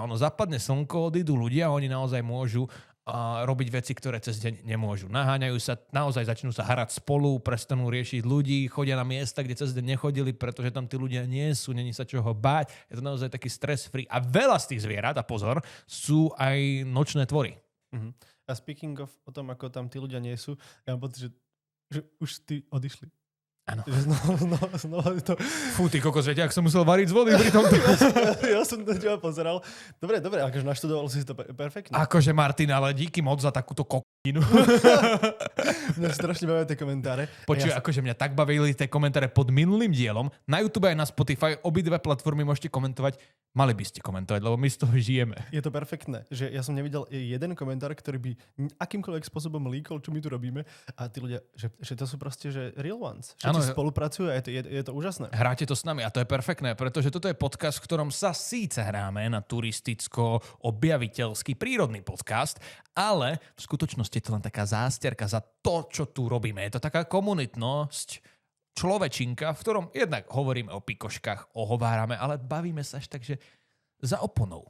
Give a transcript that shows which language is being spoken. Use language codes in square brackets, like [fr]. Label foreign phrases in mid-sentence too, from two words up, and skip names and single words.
[sk] Ono zapadne slnko, odídu ľudia a oni naozaj môžu robiť veci, ktoré cez deň nemôžu. Naháňajú sa, naozaj začnú sa hrať spolu, prestanú riešiť ľudí, chodia na miesta, kde cez deň nechodili, pretože tam tí ľudia nie sú, není sa čoho báť. Je to naozaj taký stress-free. A veľa z tých zvierat, a pozor, sú aj nočné tvory. Uh-huh. A [en] speaking of [sk] o tom, ako tam tí ľudia nie sú, ja mám pocit, že už tí odišli. Áno. Znova to... Fú, ty kokos, viete, ak som musel variť z vody pri tomto. Ja som na teba pozeral. Dobre, akože naštudoval si to perfektne. Akože Martin, ale díky moc za takúto kokinu. Mňa strašne bavia tie komentáre. Počuj, akože mňa tak bavili tie komentáre pod minulým dielom. Na YouTube aj na Spotify, obidve platformy môžete komentovať. Mali by ste komentovať, lebo my z toho žijeme. Je to perfektné, že ja som nevidel jeden komentár, ktorý by akýmkoľvek spôsobom líkol, čo my tu robíme. A tí ľudia, že to sú proste že [en] real ones. [sk] Všetci spolupracujú a je to úžasné. Hráte to s nami a to je perfektné, pretože toto je podcast, v ktorom sa síce hráme na turisticko-objaviteľský prírodný podcast, ale v skutočnosti je to len taká zásterka za to, čo tu robíme. Je to taká komunitnosť, človečinka, v ktorom jednak hovoríme o pikoškách, ohovárame, ale bavíme sa až tak, že za oponou.